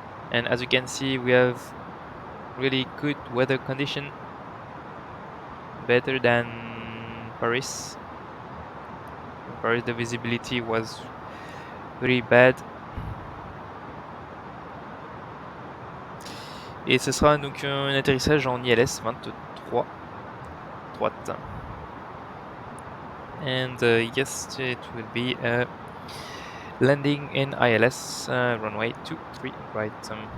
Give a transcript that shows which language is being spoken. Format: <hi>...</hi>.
<en>And as you can see, we have really good weather condition, better than Paris. In Paris, the visibility was very bad.</en> <fr>Et ce sera donc un atterrissage en ILS 23 droite.</fr> <en>And yes, it will be a landing in ILS runway 23 right.</en>